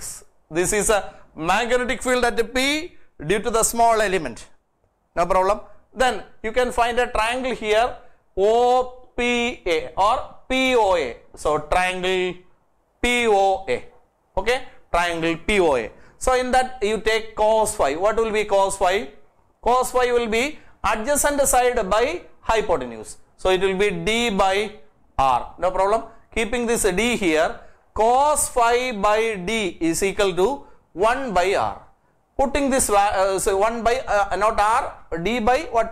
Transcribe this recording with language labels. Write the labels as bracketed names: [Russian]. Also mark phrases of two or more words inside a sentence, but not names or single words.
[English] This is a magnetic field at P due to the small element. No problem. Then you can find a triangle here, OPA or POA. So triangle POA. Okay, triangle POA. So in that you take cos phi. What will be cos phi? Cos phi will be adjacent side by hypotenuse. So it will be d by r. No problem. Keeping this d here, cos phi by d is equal to 1 by r. Putting this so 1 by not r, d by what?